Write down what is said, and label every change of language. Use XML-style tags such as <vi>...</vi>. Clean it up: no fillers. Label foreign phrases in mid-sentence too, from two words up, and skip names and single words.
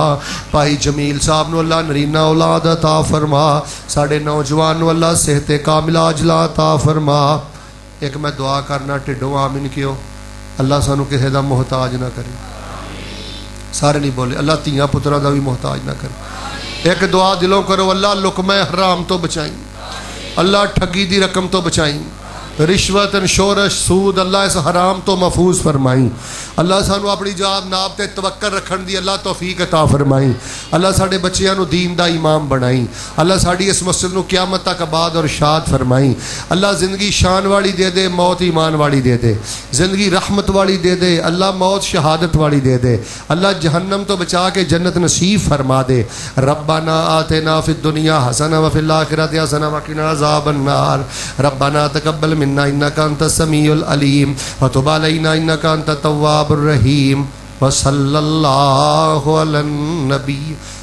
<pa>بھائی جمیل صاحب نو اللہ نرینہ اولاد عطا فرما. ساڈے نوجوان نو اللہ صحت کاملہ عاجلہ عطا فرما. ایک میں دعا کرنا ٹھڈوں آمین کیو، اللہ سانو کسی دا محتاج نہ کرے. سارے نہیں بولے اللہ تیاں پترا دا بھی محتاج نہ کرے. ایک دعا دلوں کرو، اللہ لقمہ حرام تو بچائیں، اللہ ٹھگی دی رقم تو بچائیں، رشوت شورش سود اللہ اس حرام تو محفوظ فرمائیں. اللہ سانو اپنی جاب ناب تے توکل رکھن دی اللہ توفیق عطا فرمائیں. اللہ ساڈے بچیاں نو دین دا امام بنائیں. اللہ ساڈی اس مسجد نو قیامت تک آباد اور شاد فرمائیں. اللہ زندگی شان والی دے دے، موت ایمان والی دے دے. زندگی رحمت والی دے دے، اللہ موت شہادت والی دے دے. اللہ جہنم تو بچا کے جنت نصیب فرما دے.</pa> <ar>ربنا آتنا فی الدنیا حسنہ وفی الآخرۃ حسنہ وقنا عذاب النار. ربنا تقبل منا انک انت السمیع العلیم وتب علینا انک انت التواب الرحیم. وصلی اللہ علی النبی</ar>